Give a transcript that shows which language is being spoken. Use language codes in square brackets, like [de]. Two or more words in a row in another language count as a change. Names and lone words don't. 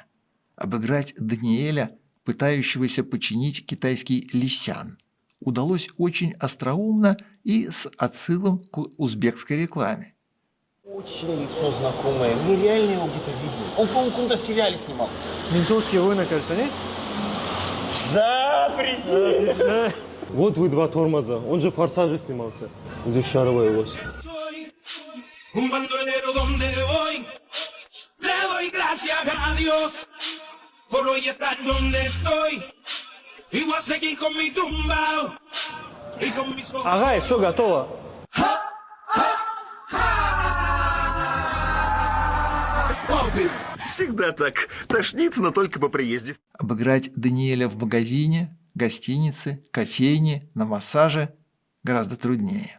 [ru] Обыграть Даниэля, пытающегося починить китайский Лисян, удалось очень остроумно и с отсылом к узбекской рекламе. Очень лицо знакомое. Мне реально его где-то видел. Он, по-моему, в каком-то сериале снимался. Ментовские войны, кажется, нет? Да, прикинь. Вот вы два тормоза. Он же в «Форсаже» снимался. Где шаровая ось. [es] Un bandolero donde voy, le doy gracias a Dios por hoy estar donde estoy. Y voy a seguir con mi tumbao y con mis ojos. [ru] Ага, все готово. Всегда так. Тошнит, но только по приезде. Обыграть Даниэля в магазине, гостинице, кофейне, на массаже гораздо труднее.